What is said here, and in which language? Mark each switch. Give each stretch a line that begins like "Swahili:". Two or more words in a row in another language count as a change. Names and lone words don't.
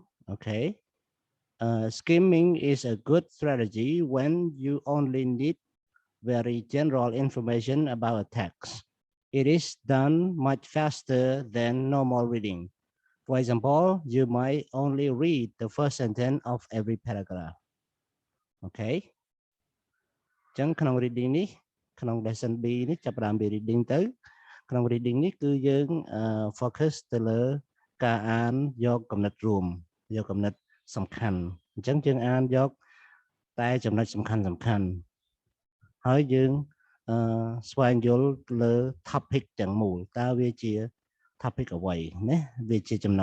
English: Okay, skimming is a good strategy when you only need very general information about a text. It is done much faster than normal reading. For example, you might only read the first sentence of every paragraph.
Khmer: Okay. អញ្ចឹងក្នុង reading នេះក្នុង
English: lesson B
Khmer: នេះចាប់ផ្ដើមពី reading ទៅក្នុង reading នេះគឺយើង focus ទៅលើការអានយកកំណត់រួមយកកំណត់សំខាន់អញ្ចឹងយើងអានយកតែចំណុចសំខាន់ហើយយើងស្វែងយល់លើ topic ទាំងមូលតើវាជា topic អ្វីណាវាជាចំណ